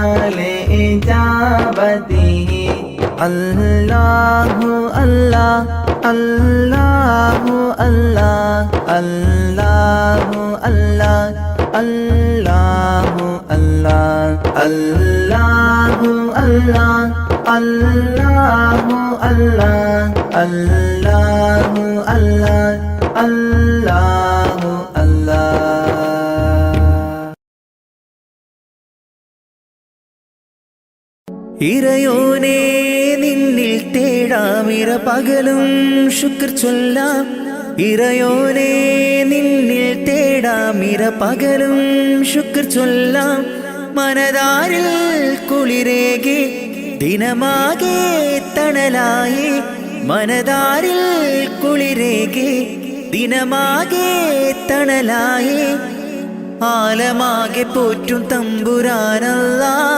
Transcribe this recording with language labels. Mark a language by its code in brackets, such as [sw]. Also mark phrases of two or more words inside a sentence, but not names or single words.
[ar] لإجابته الله الله الله الله الله الله الله الله الله الله الله الله الله الله الله الله [ml] ഇറയോനേ നിന്നിൽ തേടാമിര പകലും ശുക്ർ ചൊല്ലാം ഇറയോനേ നിന്നിൽ തേടാമിര പകലും ശുക്ർ ചൊല്ലാം മനതാരിൽ കുളിരേകി ദിനമാകെ തണലായി മനതാരിൽ കുളിരേകി ദിനമാകെ തണലായി ആലമാകെ പോറ്റും തമ്പുരാനല്ലാ